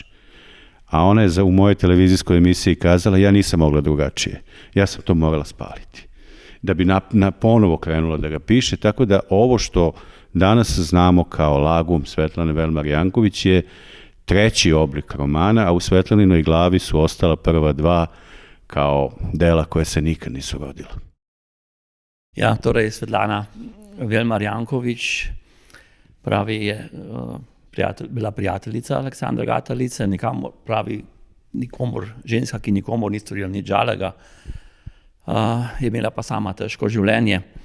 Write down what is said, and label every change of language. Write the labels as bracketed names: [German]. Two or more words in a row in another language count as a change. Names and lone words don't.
[Serbian] A ona je u mojoj televizijskoj emisiji kazala: ja nisam mogla drugačije, ja sam to morala spaliti. Da bi ponovo krenula da ga piše, tako da ovo što danas znamo kao Lagum Svetlane Velmar Janković je treći oblik romana, a u Svetlaninoj glavi su ostala prva 2 kao dela koje se nikad nisu rodila. [Slovenian] Ja, torej Svetlana Velmar Janković pravi je bila prijateljica Aleksandra Gatalice, ženska, ki nikomor ni storila nič žalega, je imela pa sama težko življenje.